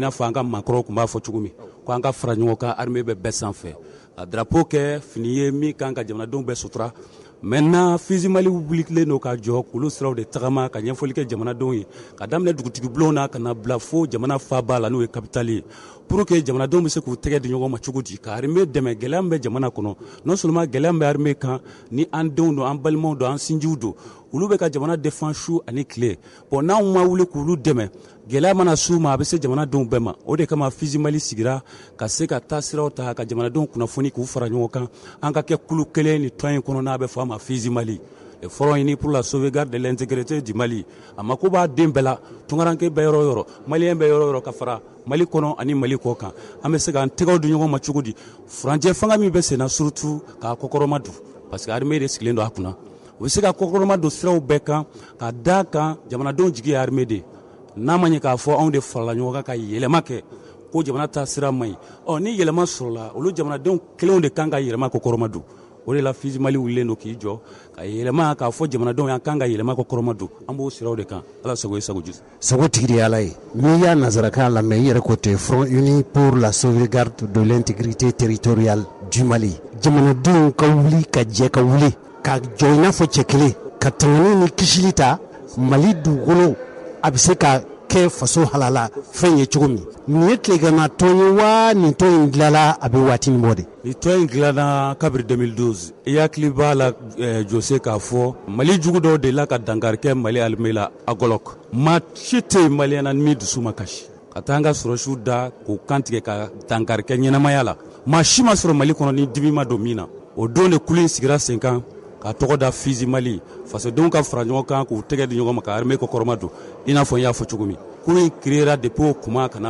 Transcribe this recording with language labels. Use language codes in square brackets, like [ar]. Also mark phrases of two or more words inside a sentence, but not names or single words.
[bm] n'a fɔ an ka maakɔrɔw tun b'a fɔ cogo min ko an ka fara ɲɔgɔn kan armée bɛ bɛɛ sanfɛ ka drapeau kɛ fini ye min kan ka jamanadenw bɛɛ sutura maintenant Fizi Mali wulikilen n'o ka jɔ k'olu siraw de tagama ka ɲɛfɔli kɛ jamanadenw ye ka daminɛ dugutigi bulon na ka na bila fo jamana faaba la n'o ye capitale ye [fr] pour que [bm] jamanadenw bɛ se k'u tɛgɛ di ɲɔgɔn ma cogo di ka armée dɛmɛ gɛlɛya min bɛ jamana kɔnɔ [fr] non seulement [bm] gɛlɛya min bɛ armée kan ni an denw don an balimaw don an sinjiw don olu bɛ ka jamana défend su ani tile bon n'anw ma wuli k'olu dɛmɛ gɛlɛya mana s'u ma a bɛ se jamanadenw bɛɛ ma o de kama Fizi Mali sigira ka se ka taa siraw ta ka jamanadenw kunnafoni k'u fara ɲɔgɔn kan an ka kɛ kulu kelen ni tɔn in kɔnɔ n'a bɛ fɔ a ma Fizi Mali [fr] le front uni pour la sauvegarde de l'intégrité du Mali [bm] a mako b'a den bɛɛ la tunkaranke bɛ yɔrɔ yɔrɔ maliyɛn bɛ yɔrɔ yɔrɔ ka fara Mali kɔnɔ ani Mali kɔ kan an bɛ se k'an tɛgɛw di ɲɔgɔn ma cogo di furancɛ fanga min bɛ senna surtout k'a kɔkɔrɔma don [fr] parce que [bm] armée de sigilen don a kunna u bɛ se ka kɔkɔrɔma don siraw bɛɛ kan ka da kan jamanadenw jigi ye armée de n'a ma ɲɛ k'a fɔ anw de farala ɲɔgɔn kan ka yɛlɛma kɛ ko jamana ta sira man ɲi ni yɛlɛma sɔrɔla olu jamanadenw kelenw de kan ka yɛlɛma kɔkɔrɔma don o de la Fizi Mali wulilen don k'i jɔ ka yɛlɛma k'a fɔ jamanadenw y'an kan ka yɛlɛma kɔkɔrɔma don an b'o siraw de kan ala sago ye sago jusu sago tigi de ye ala ye n'i y'a nazarakan lamɛn i yɛrɛ ko ten [fr] front uni pour la sauvegarde de l'intégrité territoriale du Mali [bm] jamanadenw ka wuli ka jɛ ka wuli ka jɔ i n'a fɔ cɛ kelen ka tangani ni kisili ta Mali dugukolo a bɛ se ka kɛ faso halala fɛn ye cogo min nin ye tilegana tɔn ye wa nin tɔn in dilanna a bɛ waati min bɔ de ni tɔn in dilanna kabiri 2012 i hakili b'a la Jose k'a fɔ Mali jugu dɔw de la ka dankari kɛ Mali armée la a Golok maa si tɛ yen maliyɛn na min dusu ma kasi ka taa an ka sɔrɔsiw da k'o kantigɛ ka dankari kɛ ɲɛnamaya la maa si ma sɔrɔ Mali kɔnɔ ni dimi ma don min na o don de kulu in sigira sen kan ka tɔgɔ da Fizi Mali fasodenw ka fara ɲɔgɔn kan k'u tɛgɛ di ɲɔgɔn ma ka armée kɔkɔrɔma don i n'a fɔ n y'a fɔ cogo min kulu in créera depuis o kuma kana